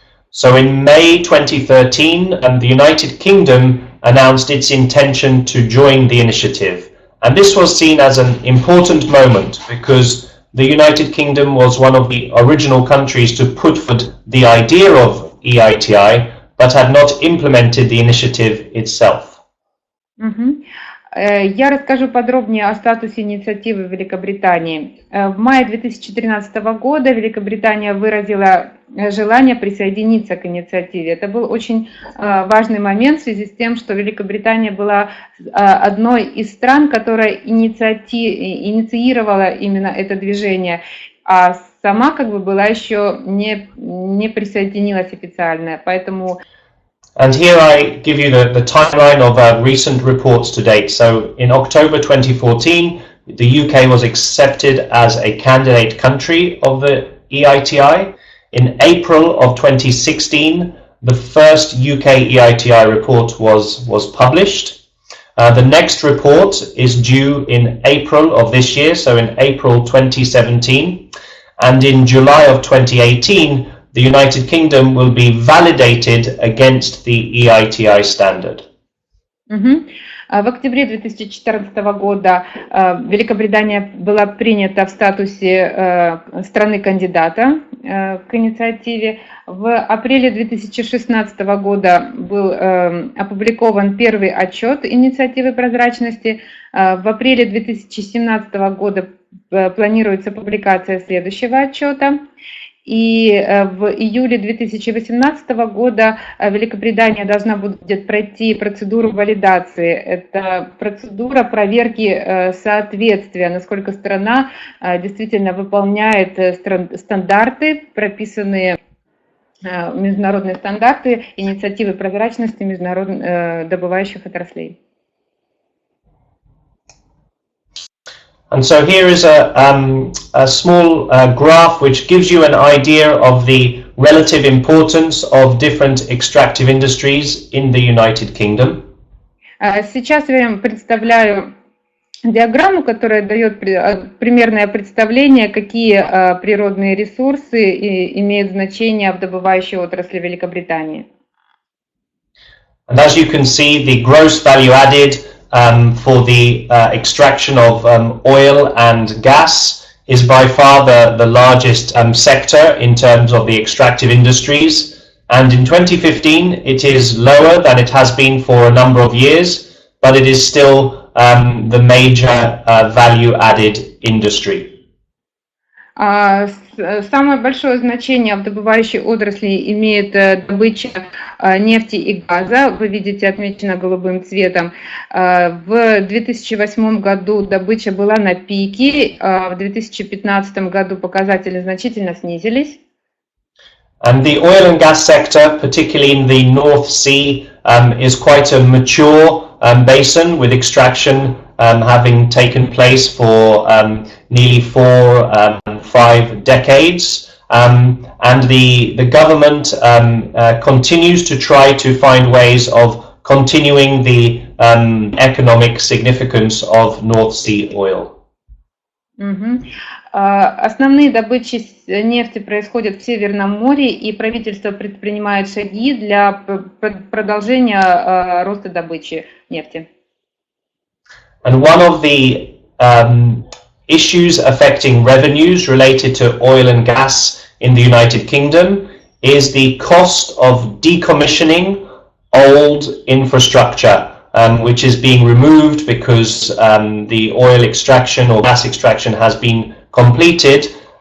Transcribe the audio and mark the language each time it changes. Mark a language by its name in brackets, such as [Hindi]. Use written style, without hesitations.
[English] So in May 2013, the United Kingdom announced its intention to join the initiative. And this was seen as an important moment because the United Kingdom was one of the original countries to put forward the idea of EITI, but had not implemented the initiative itself. Мгм. [Russian] Я расскажу подробнее о статусе инициативы в Великобритании. В мае 2013 года Великобритания выразила желание присоединиться к инициативе. Это был очень важный момент в связи с тем, что Великобритания была одной из стран, которая инициировала именно это движение, а сама как бы была еще не присоединилась официально. Поэтому [English] And here I give you the timeline of recent reports to date. So in October 2014, the UK was accepted as a candidate country of the EITI. In April of 2016, the first UK EITI report was published. The next report is due in April of this year, so in April 2017. And in July of 2018, the United Kingdom will be validated against the EITI standard. [Russian] В октябре 2014 года Великобритания была принята в статусе страны-кандидата к инициативе. В апреле 2016 года был опубликован первый отчет инициативы прозрачности. В апреле 2017 года планируется публикация следующего отчета. И в июле 2018 года Великобритания должна будет пройти процедуру валидации. Это процедура проверки соответствия, насколько страна действительно выполняет стандарты, прописанные международные стандарты инициативы прозрачности добывающих отраслей. [English] And so here is a small graph which gives you an idea of the relative importance of different extractive industries in the United Kingdom. [Russian] Сейчас я вам представляю диаграмму, которая дает примерное представление, какие природные ресурсы имеют значение в добывающей отрасли Великобритании. [English] And as you can see, the gross value added for the extraction of oil and gas is by far the largest sector in terms of the extractive industries. And in 2015, it is lower than it has been for a number of years, but it is still the major value-added industry. [Russian] Самое большое значение в добывающей отрасли имеет добыча нефти и газа. Вы видите, отмечено голубым цветом. В 2008 году добыча была на пике, а в 2015 году показатели значительно снизились. [English] And the oil and gas sector, particularly in the North Sea, is quite a mature basin with extraction having taken place for nearly 4-5 decades. And the government continues to try to find ways of continuing the economic significance of North Sea oil. [Russian] Основные добычи нефти происходят в Северном море, и правительство предпринимает шаги для продолжения роста добычи нефти. [English] And one of the issues affecting revenues related to oil and gas in the United Kingdom is the cost of decommissioning old infrastructure, which is being removed because the oil extraction or gas extraction has been completed.